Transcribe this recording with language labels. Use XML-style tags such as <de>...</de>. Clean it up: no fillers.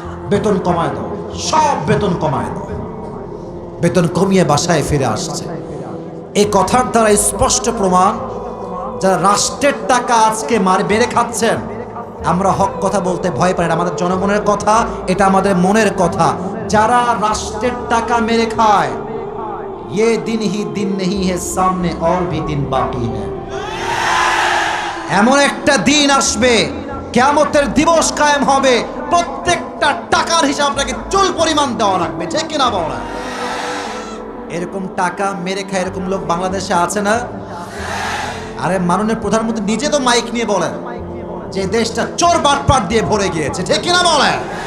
<bn>বেতন কমায় দাও, সব বেতন কমায় দাও। বেতন কমিয়ে বাসায় ফিরে আসছে। এই কথার দ্বারা স্পষ্ট প্রমাণ, যারা রাষ্ট্রের টাকা আজকে বেড়ে খাচ্ছেন, আমরা হক কথা বলতে ভয় পাই না, আমাদের জনগণের কথা, এটা আমাদের মনের কথা। যারা রাষ্ট্রের টাকা মেরে খায়,</bn> <hi>ये दिन ही दिन नहीं है, सामने और भी दिन बाकी है।</hi> <bn>এমন একটা দিন আসবে, কিয়ামতের দিবস কায়েম হবে, প্রত্যেকটা টাকার হিসাব আপনাকে চুল পরিমাণ দেওয়া লাগবে, ঠিক কিনা বলা? এরকম টাকা মেরে খায় এরকম লোক বাংলাদেশে আছে না? আরে মাননীয় প্রধানমন্ত্রী নিজে তো মাইক নিয়ে বলেন যে দেশটা চোর বাটপাট দিয়ে ভরে গিয়েছে, ঠিক কিনা বলেন?</bn>